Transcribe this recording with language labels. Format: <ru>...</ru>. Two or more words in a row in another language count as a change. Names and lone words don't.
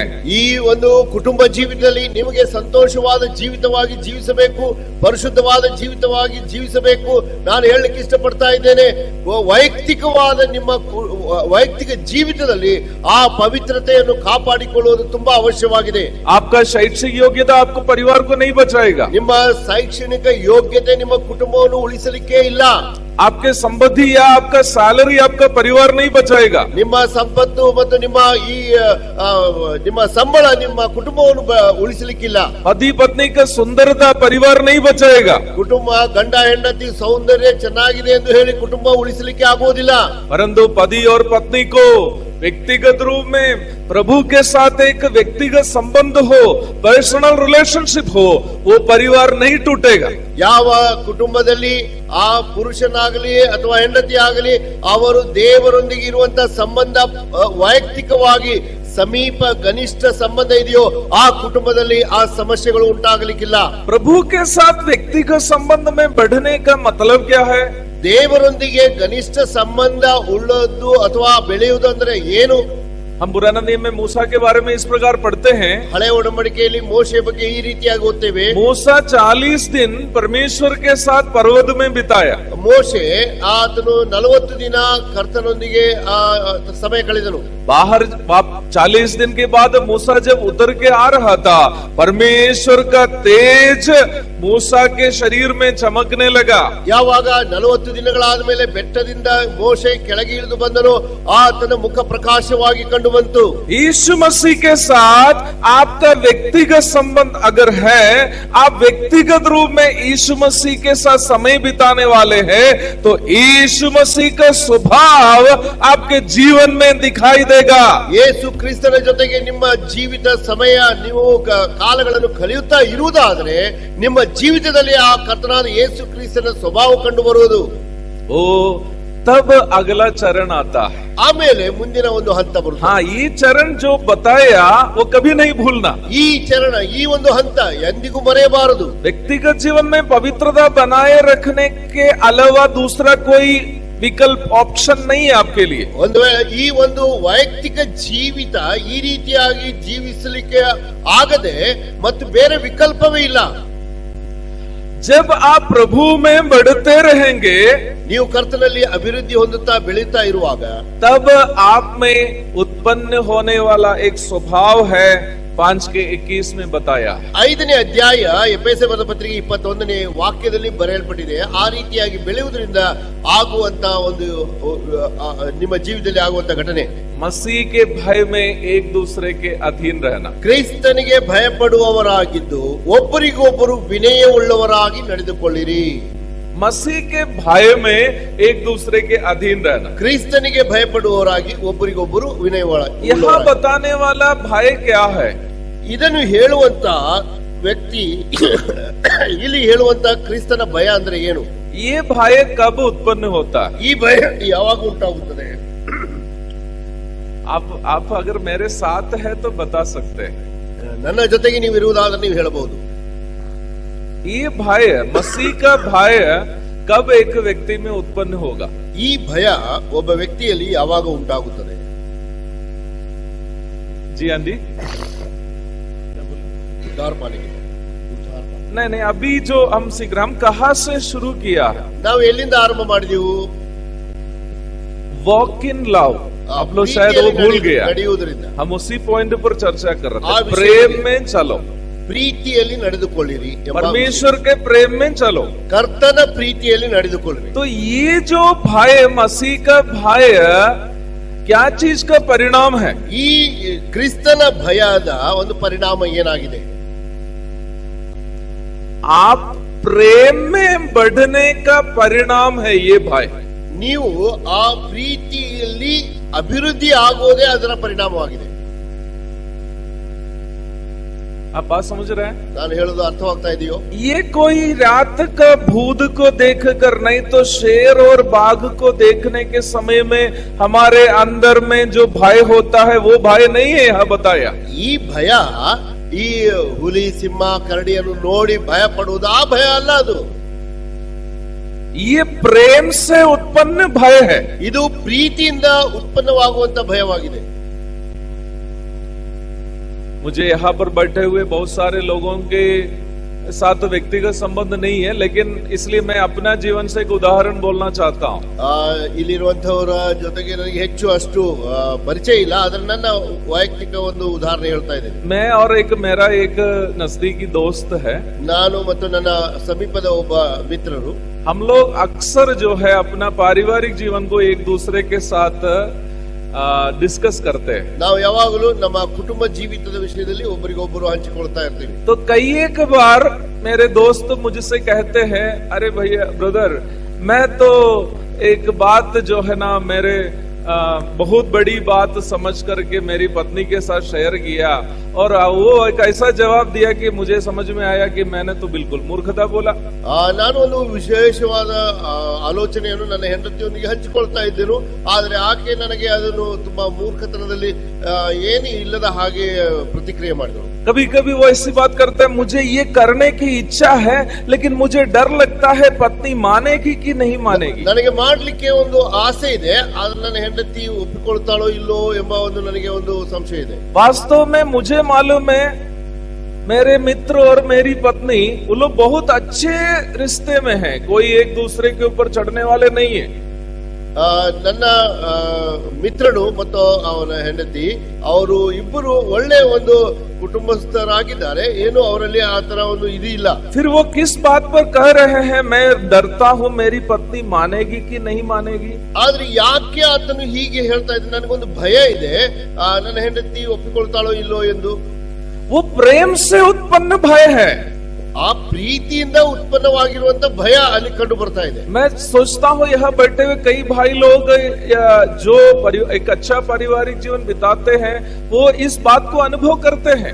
<kn>ಈ ಒಂದು ಕುಟುಂಬ ಜೀವಿತದಲ್ಲಿ ನಿಮಗೆ ಸಂತೋಷವಾದ ಜೀವಿತವಾಗಿ ಜೀವಿಸಬೇಕು, ಪರಿಶುದ್ಧವಾದ ಜೀವಿತವಾಗಿ ಜೀವಿಸಬೇಕು. ನಾನು ಹೇಳಲಿಕ್ಕೆ ಇಷ್ಟಪಡ್ತಾ ಇದ್ದೇನೆ, ವೈಯಕ್ತಿಕವಾದ ನಿಮ್ಮ ವೈಯಕ್ತಿಕ ಜೀವಿತದಲ್ಲಿ ಆ ಪವಿತ್ರತೆಯನ್ನು ಕಾಪಾಡಿಕೊಳ್ಳುವುದು ತುಂಬಾ ಅವಶ್ಯವಾಗಿದೆ.</kn> <hi>आपका शैक्षिक योग्यता आपको परिवार को नहीं बचाएगा,</hi> <kn>ನಿಮ್ಮ ಶೈಕ್ಷಣಿಕ ಯೋಗ್ಯತೆ ನಿಮ್ಮ ಕುಟುಂಬವನ್ನು ಉಳಿಸಲಿಕ್ಕೆ ಇಲ್ಲ.</kn> <hi>आपके संबंधी या आपका सैलरी आपका परिवार नहीं बचाएगा.</hi> <kn>ನಿಮ್ಮ ಸಂಪತ್ತು ಮತ್ತು ನಿಮ್ಮ ನಿಮ್ಮ ಸಂಬಳ ನಿಮ್ಮ ಕುಟುಂಬವನ್ನು ಉಳಿಸಲಿಕ್ಕಿಲ್ಲ.</kn> <hi>पति पत्नी का सुंदरता परिवार नहीं बचाएगा.</hi> <kn>ಕುಟುಂಬ ಗಂಡ ಹೆಂಡತಿ ಸೌಂದರ್ಯ ಚೆನ್ನಾಗಿದೆ ಎಂದು ಹೇಳಿ ಕುಟುಂಬ ಉಳಿಸಲಿಕ್ಕೆ ಆಗುವುದಿಲ್ಲ.</kn> <hi>परंतु पति और पत्नी को व्यक्तिगत रूप में प्रभु के साथ एक व्यक्तिगत संबंध हो,</hi> <en>personal relationship</en> <hi>हो, वो परिवार नहीं टूटेगा.</hi> <kn>ಯಾವ ಕುಟುಂಬದಲ್ಲಿ ಆ ಪುರುಷನಾಗಲಿ ಅಥವಾ ಹೆಂಡತಿ ಆಗಲಿ ಅವರು ದೇವರೊಂದಿಗೆ ಇರುವಂತಹ ಸಂಬಂಧ ವೈಯಕ್ತಿಕವಾಗಿ ಸಮೀಪ ಗನಿಷ್ಠ ಸಂಬಂಧ ಇದೆಯೋ ಆ ಕುಟುಂಬದಲ್ಲಿ ಆ ಸಮಸ್ಯೆಗಳು ಉಂಟಾಗಲಿಕ್ಕಿಲ್ಲ.</kn> <hi>प्रभु के साथ व्यक्तिगत संबंध में बढ़ने का मतलब क्या है?</hi> <kn>ದೇವರೊಂದಿಗೆ ಗನಿಷ್ಠ ಸಂಬಂಧ ಉಳ್ಳದ್ದು ಅಥವಾ ಬೆಳೆಯುವುದು ಅಂದ್ರೆ ಏನು?</kn> <hi>हम पुराना नियम में मूसा के बारे में इस प्रकार पढ़ते हैं.</hi> <kn>ಹಳೆ ಒಡಂಬಡಿಕೆಯಲ್ಲಿ ಮೋಶೆ ಬಗ್ಗೆ ಈ ರೀತಿಯಾಗಿ ಓದ್ತೇವೆ.</kn> <hi>मूसा 40 दिन परमेश्वर के साथ पर्वत में बिताया.</hi> <kn>ಮೋಶೆ ಆತನು 40 ದಿನ ಕರ್ತನೊಂದಿಗೆ ಸಮಯ ಕಳೆದನು.</kn> <hi>बाहर 40 दिन के बाद मूसा जब उतर के आ रहा था, परमेश्वर का तेज मूसा के शरीर में चमकने लगा.</hi> <kn>ಯಾವಾಗ 40 ದಿನಗಳಾದ ಮೇಲೆ ಬೆಟ್ಟದಿಂದ ಮೋಶೆ ಕೆಳಗೆ ಇಳಿದು ಬಂದನು, ಆತನ ಮುಖ ಪ್ರಕಾಶವಾಗಿ ಕಂಡು ಬಂತು.</kn> <hi>यीशु मसीह के साथ आपका व्यक्तिगत संबंध अगर है, आप व्यक्तिगत रूप में यीशु मसीह के साथ समय बिताने वाले हैं, तो यीशु मसीह का स्वभाव आपके जीवन में दिखाई देगा.</hi> <kn>ಯೇಸು ಕ್ರಿಸ್ತನ ಜೊತೆಗೆ ನಿಮ್ಮ ಜೀವಿತ ಸಮಯ ನೀವು ಕಾಲಗಳನ್ನು ಕಳೆಯುತ್ತಾ ಇರುವುದಾದರೆ ನಿಮ್ಮ ಜೀವಿತದಲ್ಲಿ ಆ ಕರ್ತನಾದ ಯೇಸು ಕ್ರಿಸ್ತನ ಸ್ವಭಾವ ಕಂಡು ಬರುವುದು.</kn> <hi>ओ तब अगला चरण आता है।</hi> <kn>ಆಮೇಲೆ ಮುಂದಿನ ಒಂದು ಹಂತ ಬರುತ್ತೆ.</kn> <hi>हाँ, ये चरण जो बताया वो कभी नहीं भूलना।</hi> <kn>ಈ ಚರಣ, ಈ ಒಂದು ಹಂತ ಎಂದಿಗೂ ಮರೆಯಬಾರದು.</kn> <hi>व्यक्तिगत जीवन में पवित्रता बनाए रखने के अलावा दूसरा कोई विकल्प ऑप्शन नहीं है आपके लिए।</hi> <kn>ಒಂದು ವೇಳೆ ಈ ಒಂದು ವೈಯಕ್ತಿಕ ಜೀವಿತ ಈ ರೀತಿಯಾಗಿ ಜೀವಿಸಲಿಕ್ಕೆ ಆಗದೆ ಮತ್ತು ಬೇರೆ ವಿಕಲ್ಪವೇ ಇಲ್ಲ.</kn> <hi>जब आप प्रभु में बढ़ते रहेंगे,</hi> <kn>ನೀವು ಕರ್ತನಲ್ಲಿ ಅಭಿವೃದ್ಧಿ ಹೊಂದುತ್ತಾ ಬೆಳೀತಾ ಇರುವಾಗ</kn> <hi>तब आप में उत्पन्न होने वाला एक स्वभाव है 5:21 में बताया।</hi> <kn>5ನೇ ಅಧ್ಯಾಯ ಎಫೆಸ ಬರೆದ ಪತ್ರಿಕೆ 21ನೇ ವಾಕ್ಯದಲ್ಲಿ ಬರೆಯಲ್ಪಟ್ಟಿದೆ. ಆ ರೀತಿಯಾಗಿ ಬೆಳೆಯುವುದರಿಂದ ಆಗುವಂತ ಒಂದು ನಿಮ್ಮ ಜೀವಿತದಲ್ಲಿ ಆಗುವಂತ ಘಟನೆ,</kn> <hi>मसीह के भय में एक दूसरे के अधीन रहना।</hi> <kn>ಕ್ರಿಸ್ತನಿಗೆ ಭಯಪಡುವವರಾಗಿದ್ದು ಒಬ್ಬರಿಗೊಬ್ಬರು ವಿನಯವುಳ್ಳವರಾಗಿ ನಡೆದುಕೊಳ್ಳಿರಿ.</kn> <hi>मसीह के भय में एक दूसरे के अधीन रहना।</hi> <kn>ಕ್ರಿಸ್ತನಿಗೆ ಭಯಪಡುವವರಾಗಿ ಒಬ್ಬರಿಗೊಬ್ಬರು ವಿನಯವುಳ್ಳವರಾಗಿ.</kn> <hi>यहाँ बताने वाला भय क्या है?</hi> <kn>ಇದನ್ನು ಹೇಳುವಂತ ವ್ಯಕ್ತಿ ಇಲ್ಲಿ ಹೇಳುವಂತ ಕ್ರಿಸ್ತನ ಭಯ ಅಂದ್ರೆ ಏನು?</kn> <hi>ये भय कब उत्पन्न होता है?</hi> <kn>ಈ ಭಯ ಯಾವಾಗ ಉಂಟಾಗುತ್ತದೆ?</kn> <hi>आप अगर मेरे साथ है तो बता सकते हैं।</hi> <kn>ನನ್ನ ಜೊತೆಗೆ ನೀವು ಇರುವುದಾದ್ರೆ ನೀವು ಹೇಳಬಹುದು.</kn> <hi>ये भय, मसीह का भय कब एक व्यक्ति में उत्पन्न होगा?</hi> <kn>ಈ ಭಯ ಒಬ್ಬ ವ್ಯಕ್ತಿಯಲ್ಲಿ ಯಾವಾಗ ಉಂಟಾಗುತ್ತದೆ?</kn> <hi>जी हाँ जी, नहीं, अभी जो हम सीख रहे, हम कहाँ से शुरू किया है?</hi> <kn>ನಾವು ಎಲ್ಲಿಂದ ಆರಂಭ ಮಾಡಿದೆವು?</kn> <en>walk in love.</en> <hi>आप लोग शायद वो भूल गया।</hi> <kn>ನಡೆಯುವುದರಿಂದ</kn> <hi>हम उसी पॉइंट पर चर्चा कर रहे आ थे। विषय प्रेम में चलो,</hi> <kn>ಪ್ರೀತಿಯಲ್ಲಿ ನಡೆದುಕೊಳ್ಳಿರಿ ಎಂಬ</kn> <hi>परमेश्वर के प्रेम में चलो।</hi> <kn>ಕರ್ತನ ಪ್ರೀತಿಯಲ್ಲಿ ನಡೆದುಕೊಳ್ಳಿರಿ.</kn> <hi>तो ये जो भय, मसीह का भय, क्या चीज का परिणाम है?</hi> <kn>ಈ ಕ್ರಿಸ್ತನ ಭಯದ ಒಂದು ಪರಿಣಾಮ ಏನಾಗಿದೆ?</kn> <hi>आप प्रेम में बढ़ने का परिणाम है ये भय।</hi> <kn>ನೀವು ಆ ಪ್ರೀತಿಯಲ್ಲಿ ಅಭಿವೃದ್ಧಿ ಆಗೋದೇ ಅದರ ಪರಿಣಾಮವಾಗಿದೆ.</kn> <hi>आप बात समझ रहे हैं?</hi> <kn>ನಾನು ಹೇಳೋದು ಅರ್ಥವಾಗ್ತಾ ಇದೆಯೋ?</kn> <hi>ये कोई रात का भूत को देखकर नहीं, तो शेर और बाघ को देखने के समय में हमारे अंदर में जो भय होता है वो भय नहीं है। यह बताया,</hi> <kn>ಈ ಭಯ ಈ ಹುಲಿ ಸಿಂಹ ಕರಡಿಯನ್ನು ನೋಡಿ ಭಯ ಪಡುವುದು ಆ ಭಯ ಅಲ್ಲ, ಅದು</kn> <hi>ये प्रेम से उत्पन्न भय है।</hi> <kn>ಇದು ಪ್ರೀತಿಯಿಂದ ಉತ್ಪನ್ನವಾಗುವಂತ ಭಯವಾಗಿದೆ.</kn> <hi>मुझे यहाँ पर बैठे हुए बहुत सारे लोगों के साथ व्यक्तिगत संबंध नहीं है, लेकिन इसलिए मैं अपना जीवन से एक उदाहरण बोलना चाहता हूँ।</hi> <kn>ಇಲ್ಲಿರುವಂತವರ ಜೊತೆಗೆ ನನಗೆ ಹೆಚ್ಚು ಅಷ್ಟು ಪರಿಚಯ ಇಲ್ಲ, ಆದ್ರೆ ನನ್ನ ವೈಯಕ್ತಿಕ ಒಂದು ಉದಾಹರಣೆ ಹೇಳ್ತಾ ಇದ್ದೇನೆ.</kn> <hi>मैं और मेरा एक नजदीकी दोस्त है।</hi> <kn>ನಾನು ಮತ್ತು ನನ್ನ ಸಮೀಪದ ಒಬ್ಬ ಮಿತ್ರರು</kn> <hi>हम लोग अक्सर जो है अपना पारिवारिक जीवन को एक दूसरे के साथ डिस्कस करते हैं।</hi> <kn>ನಾವು ಯಾವಾಗಲೂ ನಮ್ಮ ಕುಟುಂಬ ಜೀವಿತದ ವಿಷಯದಲ್ಲಿ ಒಬ್ಬರಿಗೊಬ್ಬರು ಹಂಚಿಕೊಳ್ತಾ ಇರ್ತೀವಿ.</kn> <hi>तो कई एक बार मेरे दोस्त मुझसे कहते हैं, अरे भैया ब्रदर, मैं तो एक बात जो है ना मेरे बहुत बड़ी बात समझ करके मेरी पत्नी के साथ शेयर किया, और वो एक ऐसा जवाब दिया कि मुझे समझ में आया कि मैंने तो बिल्कुल मूर्खता बोला।</hi> <kn>ನಾನು ಒಂದು ವಿಶೇಷವಾದ ಆಲೋಚನೆಯನ್ನು ನನ್ನ ಹೆಂಡತಿಯೊಂದಿಗೆ ಹಂಚಿಕೊಳ್ತಾ ಇದ್ದೇನು, ಆದ್ರೆ ಆಕೆ ನನಗೆ ಅದನ್ನು ತುಂಬಾ ಮೂರ್ಖತನದಲ್ಲಿ ಏನು ಇಲ್ಲದ ಹಾಗೆ ಪ್ರತಿಕ್ರಿಯೆ ಮಾಡಿದಳು.</kn> <hi>कभी कभी वो ऐसी बात करते हैं, मुझे ये करने की इच्छा है लेकिन मुझे डर लगता है पत्नी मानेगी कि नहीं मानेगी।</hi> <kn>ನನಗೆ ಮಾಡ್ಲಿಕ್ಕೆ ಒಂದು ಆಸೆ ಇದೆ, ಆದ್ರೆ ನನ್ನ ಹೆಂಡತಿ ಒಪ್ಪಿಕೊಳ್ತಾಳೋ ಇಲ್ಲೋ ಎಂಬ ಒಂದು ನನಗೆ ಒಂದು ಸಂಶಯ ಇದೆ.</kn> <hi>वास्तव में मुझे मालूम है मेरे मित्र और मेरी पत्नी वो लोग बहुत अच्छे रिश्ते में हैं, कोई एक दूसरे के ऊपर चढ़ने वाले नहीं है।</hi> <kn>ನನ್ನ ಮಿತ್ರನು ಮತ್ತು ಅವನ ಹೆಂಡತಿ ಅವರು ಇಬ್ಬರು ಒಳ್ಳೆ ಒಂದು ಕುಟುಂಬಸ್ಥರಾಗಿದ್ದಾರೆ, ಏನು ಅವರಲ್ಲಿ ಆ ತರ ಒಂದು ಇದು ಇಲ್ಲ.</kn> <hi>फिर वो किस बात पर कह रहे हैं मैं डरता हूँ मेरी पत्नी मानेगी कि नहीं मानेगी?</hi> <kn>ಆದ್ರೆ ಯಾಕೆ ಆತನು ಹೀಗೆ ಹೇಳ್ತಾ ಇದ್ದಾನೆ? ನನಗೊಂದು ಭಯ ಇದೆ, ನನ್ನ ಹೆಂಡತಿ ಒಪ್ಪಿಕೊಳ್ತಾಳೋ ಇಲ್ಲೋ ಎಂದು.</kn> <hi>वो प्रेम से उत्पन्न भय है।</hi> <kn>ಆ ಪ್ರೀತಿಯಿಂದ ಉತ್ಪನ್ನವಾಗಿರುವಂತ ಭಯ ಅಲ್ಲಿ ಕಂಡು ಬರ್ತಾ ಇದೆ.</kn> <hi>मैं सोचता हूँ यहाँ बैठे हुए कई भाई लोग जो एक अच्छा पारिवारिक जीवन बिताते हैं वो इस बात को अनुभव करते हैं.</hi>